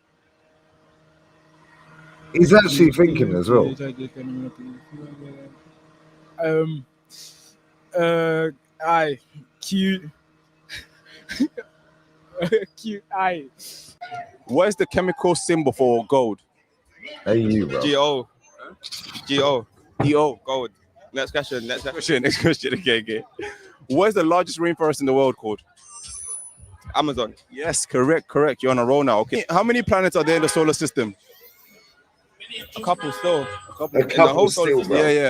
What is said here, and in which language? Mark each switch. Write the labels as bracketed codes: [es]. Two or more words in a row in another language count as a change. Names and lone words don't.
[en] He's actually thinking as well. I Q Q I. What is the chemical symbol for gold? Hey, you, bro. G-O. G-O. E-O. Gold. Next question. Next question. Okay. What is the largest rainforest in the world called? Amazon. Yes, correct. You're on a roll now. Okay. How many planets are there in the solar system? A couple still. A couple. In the whole solar system. Yeah.